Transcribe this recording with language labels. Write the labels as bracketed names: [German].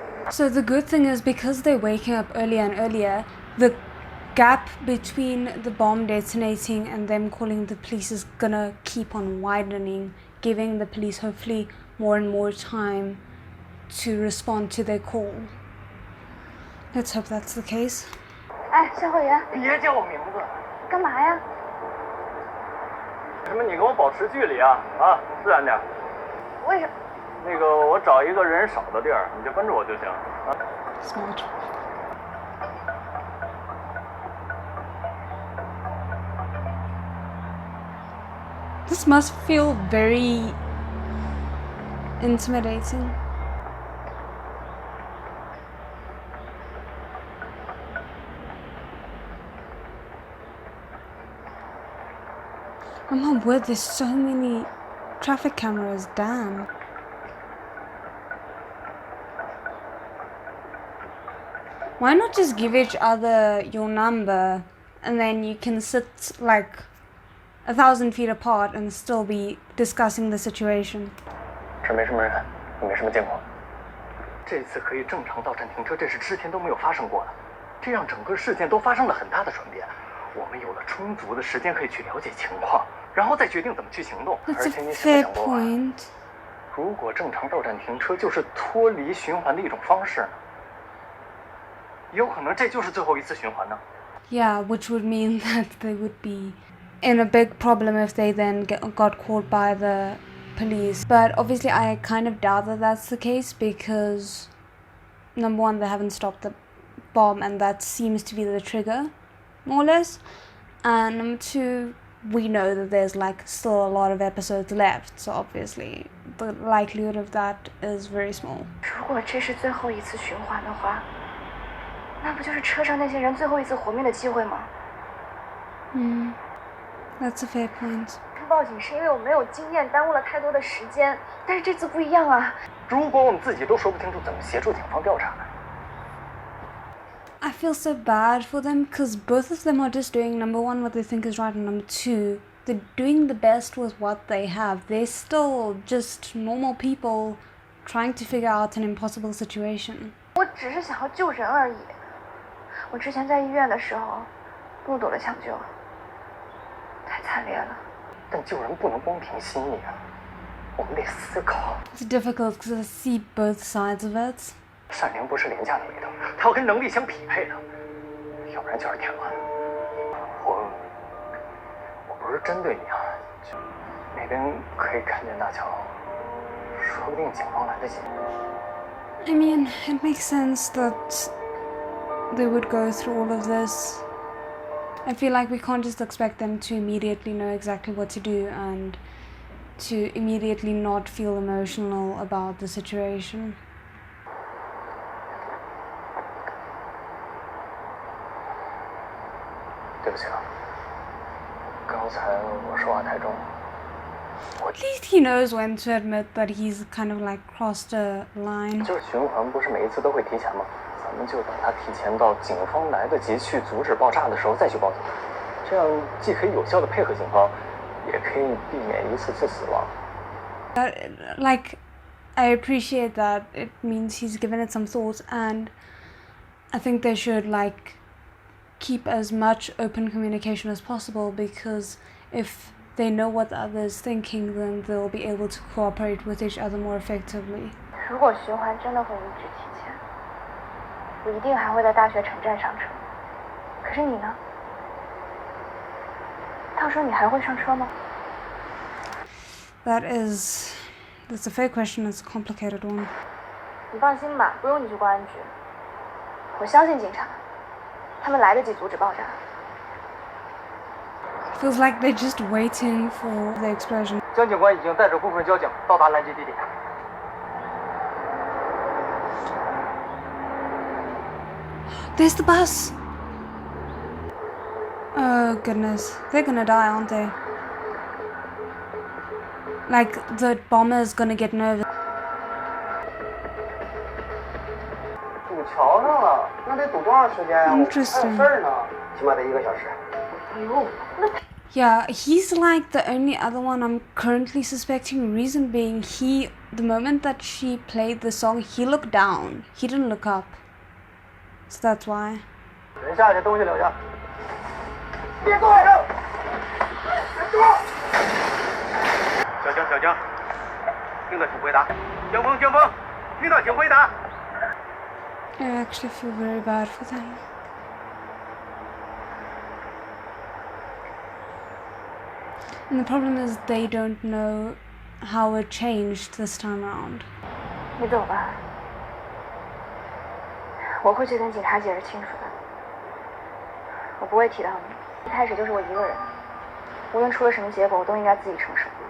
[English] So the good thing is, because they're waking up earlier and earlier, the gap between the bomb detonating and them calling the police is gonna keep on widening, giving the police hopefully more and more time to respond to their call. Let's hope that's the case. [Chinese] 哎，消防员，别叫我名字，干嘛呀？什么？你跟我保持距离啊！啊，自然点。为什么？那个，我找一个人少的地儿，你就跟着我就行。啊。 [English] Smart. This must feel very intimidating. Oh my word, there's so many traffic cameras, damn. Why not just give each other your number and then you can sit like 1,000 feet apart and still be discussing the situation? [Chinese] 这没什么人，也没什么监控。这次可以正常到站停车，这是之前都没有发生过的，这让整个事件都发生了很大的转变。我们有了充足的时间可以去了解情况，然后再决定怎么去行动。而且你想没想过，如果正常到站停车就是脱离循环的一种方式呢？有可能这就是最后一次循环呢。 [English] Yeah, which would mean that they would be in a big problem if they then got caught by the police. But obviously I kind of doubt that that's the case because number one, they haven't stopped the bomb and that seems to be the trigger, more or less. And number two, we know that there's like still a lot of episodes left, so obviously the likelihood of that is very small. [Chinese] 如果这是最后一次循环的话，那不就是车上那些人最后一次活命的机会吗 [English] ？That's a fair point. [Chinese] 报警是因为我没有经验，耽误了太多的时间。但是这次不一样啊！如果我们自己都说不清楚怎么协助警方调查呢？ [English] I feel so bad for them because both of them are just doing number one what they think is right and number two they're doing the best with what they have. They're still just normal people trying to figure out an impossible situation. [Chinese] 我只是想要救人而已。我之前在医院的时候目睹了抢救，太惨烈了。但救人不能光凭心意啊，我们得思考。 [English] It's difficult because I see both sides of it. [Chinese] 善良不是廉价的美德，它要跟能力相匹配的，要不然就是添乱。我不是针对你啊，那边可以看见大桥，说不定警方来得及。 [English] I mean, it makes sense that they would go through all of this. I feel like we can't just expect them to immediately know exactly what to do and to immediately not feel emotional about the situation. [Chinese] 对不起啊，刚才我说话太重。 [English] At least he knows when to admit that he's kind of like crossed a line. [Chinese] 就是循环不是每一次都会提前吗？咱们就等他提前到警方来得及去阻止爆炸的时候再去报警，这样既可以有效的配合警方，也可以避免一次次死亡。 [English] Like, I appreciate that it means he's given it some thought, and I think they should like keep as much open communication as possible because if they know what the other is thinking, then they'll be able to cooperate with each other more effectively. [Chinese] 如果循环真的会一直提前，我一定还会在大学城站上车。可是你呢？到时候你还会上车吗？ [English] That's a fair question. It's a complicated one. [Chinese] 你放心吧，不用你去公安局。我相信警察，他们来得及阻止爆炸。 [English] Feels like they're just waiting for the explosion. [Chinese] 江警官已经带着部分交警到达拦截地点。 [English] There's the bus! Oh goodness, they're gonna die, aren't they? Like, the bomber's gonna get nervous. [Chinese] 堵桥上了，那得堵多长时间呀？我还有事儿呢，起码得1个小时。哎呦，那。 [English] Yeah, he's like the only other one I'm currently suspecting. Reason being, the moment that she played the song, he looked down. He didn't look up. So that's why. [Chinese] 人下去，东西留下。别动！别动！小江，听到请回答。江峰，听到请回答。 [English] I actually feel very bad for them. And the problem is they don't know how it changed this time around. [Chinese] 你走吧，我会去跟警察解释清楚的。我不会提到你，一开始就是我一个人，无论出了什么结果，我都应该自己承受。